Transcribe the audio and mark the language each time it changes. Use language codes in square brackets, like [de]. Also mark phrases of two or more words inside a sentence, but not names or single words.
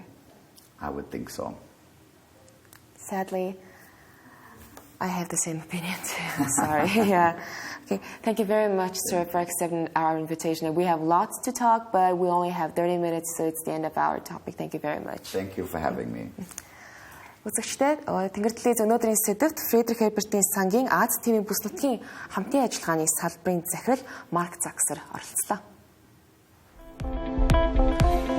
[en] I would think so. Sadly, I have the same opinion too. Sorry. Yeah. Okay. Thank you very much, sir, for accepting our invitation. We have lots to talk, but we only have 30 minutes, so it's the end of our topic. Thank you very much. Thank you for having me. [mn] Үзэгчдээ Тэнгэр телевиз өнөөдрийн сэдвт Фредерик Хербертийн сангийн Аз ТV бүс нутгийн хамтын ажиллагааны салбарын захирал Марc Saxer оролцлоо.